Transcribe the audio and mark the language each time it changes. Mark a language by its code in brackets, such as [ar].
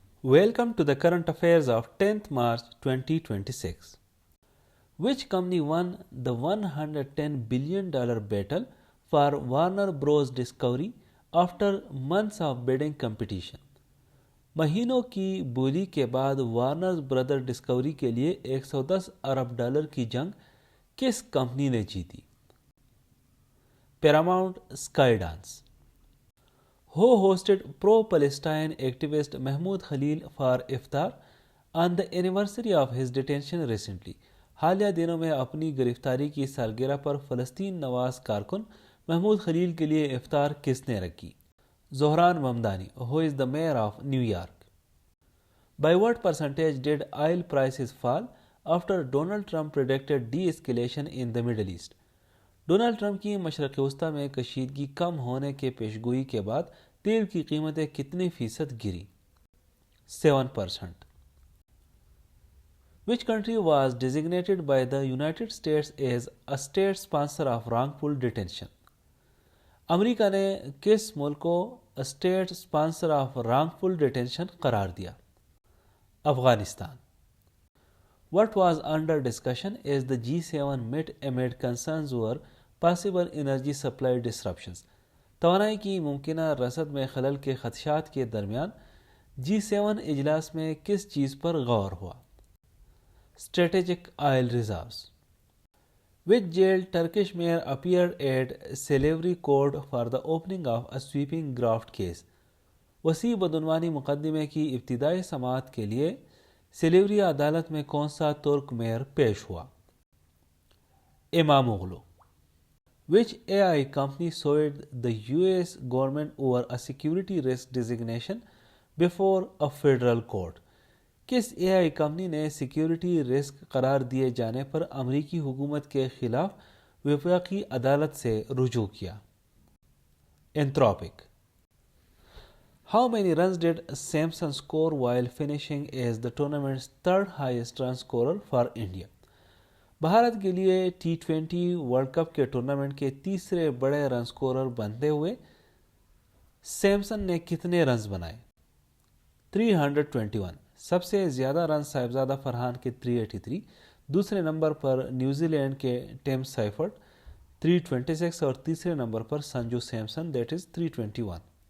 [en] Welcome to the current affairs of 10th March 2026. Which company won the $110 billion battle for Warner Bros. Discovery after months of bidding competition? [ur] مہینوں کی بولی کے بعد Warner برادر Discovery کے لیے $110 ارب کی جنگ کس کمپنی نے جیتی؟ Paramount sky dance. [en] Who hosted pro-Palestine activist Mahmoud Khalil for iftar on the anniversary of his detention recently? [ur] حالیہ دنوں میں اپنی گرفتاری کی سالگرہ پر فلسطین نواز کارکن محمود خلیل کے لیے افطار کس نے رکھی؟ Dhahran Mamdani, [en] who is the mayor of New York. By what percentage did oil prices fall after Donald Trump predicted de-escalation in the Middle East? [ur] Donald Trump کی مشرق وسطی میں کشیدگی کم ہونے کے پیشگوئی کے بعد تیل کی قیمتیں کتنی فیصد گری؟ 7%. [en] Which country was designated by the United States as a state sponsor of wrongful detention? [ur] امریکہ نے کس ملک کو state sponsor of wrongful detention قرار دیا؟ Afghanistan. [en] What was under discussion as the G7 met amid concerns over possible energy supply disruptions? [ur] توانائی کی ممکنہ رسد میں خلل کے خدشات کے درمیان G7 اجلاس میں کس چیز پر غور ہوا؟ [en] Strategic oil reserves. Which jailed Turkish mayor appeared at Silivri court for the opening of a sweeping graft case? [ur] وسیع بدعنوانی مقدمے کی ابتدائی سماعت کے لیے سلیوری عدالت میں کون سا ترک میئر پیش ہوا؟ امام اغلو. [en] Which AI company sued the US government over a security risk designation before a federal court? [ur] کس AI کمپنی نے سیکیورٹی رسک قرار دیے جانے پر امریکی حکومت کے خلاف وفاقی عدالت سے رجوع کیا؟ Anthropic. [en] How many runs did Samson score while finishing as the tournament's third highest run scorer for India? [ur] Bharat کے لیے T20 ورلڈ کپ کے ٹورنامنٹ کے تیسرے بڑے رن سکورر بنتے ہوئے سیمسن نے کتنے رنز بنائے؟ 321. سب سے زیادہ رن صاحبزادہ فرحان کے 383، دوسرے نمبر پر نیوزی لینڈ کے ٹیم سائفرٹ 326 اور تیسرے number per Sanju Samson [en] that is 321.